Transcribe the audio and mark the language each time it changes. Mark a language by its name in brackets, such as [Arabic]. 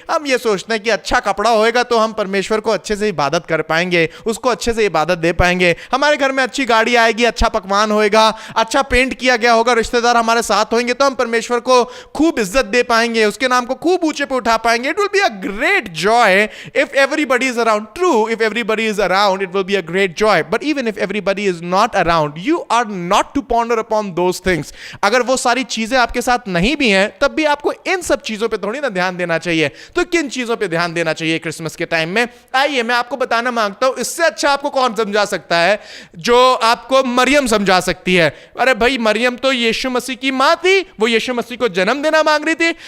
[Hindi] हम ये सोचते हैं कि अच्छा कपड़ा होएगा तो हम परमेश्वर को अच्छे से इबादत कर पाएंगे, उसको अच्छे से इबादत दे पाएंगे, हमारे घर में अच्छी गाड़ी आएगी, अच्छा पकवान होएगा, अच्छा पेंट किया गया होगा, रिश्तेदार हमारे साथ होंगे तो हम परमेश्वर को खूब इज्जत दे पाएंगे, उसके नाम को खूब ऊंचे पे उठा पाएंगे। [English] It will be a great joy if everybody is around. True, if everybody is around it will be a great joy, but even if everybody is not around, you are not to ponder upon those things. [Hindi] अगर वो सारी चीजें आपके साथ नहीं भी हैं तब भी आपको इन सब चीजों पे थोड़ी ना ध्यान देना चाहिए। तो किन चीजों पे ध्यान देना चाहिए क्रिसमस के टाइम में? आइए मैं आपको बताना मांगता हूं। इससे अच्छा आपको कौन समझा सकता है? जो आपको मरियम समझा सकती है। अरे भाई, मरियम तो यीशु मसीह की मां थी, वो यीशु मसीह को जन्म देना मांग रही थी।